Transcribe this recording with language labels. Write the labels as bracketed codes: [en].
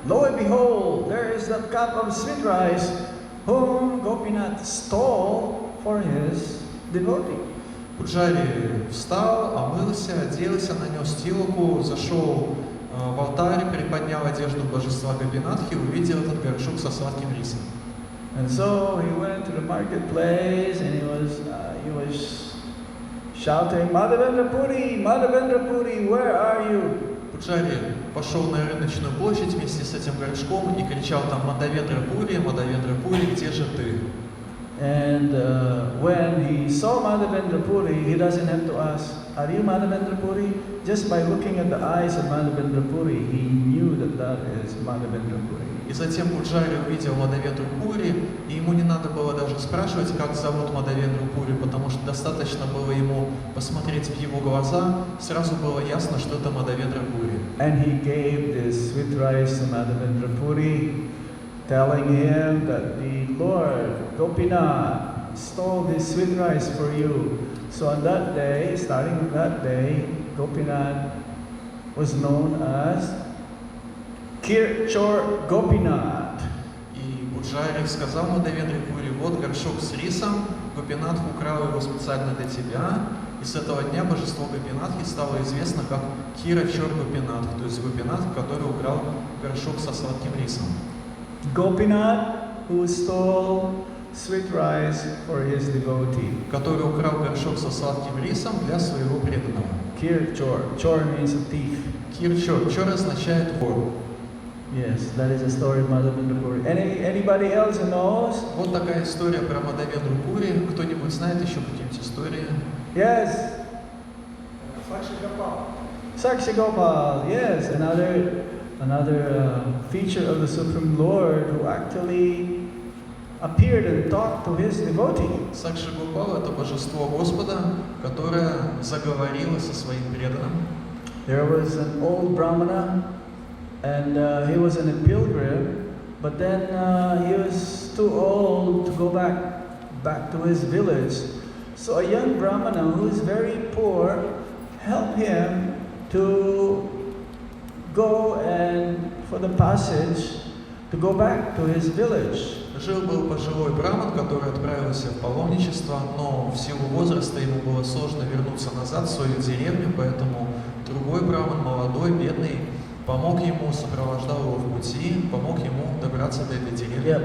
[en] Lo and behold, there is that cup of sweet rice whom Gopinath stole for his devotee. [ru] Пуджари встал, омылся, оделся, нанес тилоку, зашел в алтарь, приподнял одежду божества Гопинатхи и увидел этот горшок со сладким рисом. [en] And so he went to the marketplace and he was shouting, Madhavendra Puri, where are you? [ru] Пуджари пошел на рыночную площадь вместе с этим горшком и кричал там Мадхавендра Пури, где же ты? [en] And when he saw Madhavendra Puri, he doesn't have to ask, are you Madhavendra Puri? Just by looking at the eyes of Madhavendra Puri, he knew that is Madhavendra Puri. [ru] И затем Пуджари увидел Мадхавендру Пури, и ему не надо было даже спрашивать, как зовут Мадхавендру Пури, потому что достаточно было ему посмотреть в его глаза, сразу было ясно, что это Мадхавендра Пури. [en] And he gave this sweet rice to Madhavendra Puri, telling him that the Lord Gopinath stole this sweet rice for you. So on that day, starting with that day, Gopinath was known as Kirchor Gopinath. [ru] И Пуджари сказал Мадхавендре Пури, вот горшок с рисом, Гопинатх украл его специально для тебя, и с этого дня божество Гопинатхи стало известно как Кирачор Гопинатх, то есть Гопинатх, который украл горшок со сладким рисом. [en] Gopinath, who stole sweet rice for his devotee. [ru] Который украл горшок со сладким рисом для своего преданного. [en] Kirchor. Chor means a thief. [ru] Кирчор. Чор означает вор. [en] Yes, that is the story of Madhavendra Puri. Anybody else who knows? [ru] Вот такая история про Мадхавендру Пури. Кто-нибудь знает еще какие-нибудь истории? [en] Yes. Sakshigopal. Yes, another feature of the Supreme Lord who actually appeared and talked to his devotee. [ru] Сакши Гопал — это божество Господа, которое заговорило со своим преданным. [en] There was an old Brahmana, and he was in a pilgrim, but then he was too old to go back to his village. So a young Brahmana who is very poor helped him to go and for the passage to go back to his village. [ru] Жил-был пожилой браман, который отправился в паломничество, но в силу возраста ему было сложно вернуться назад в свою деревню, поэтому другой браман, молодой, бедный, помог ему, сопровождал его в пути, помог ему добраться до этой деревни.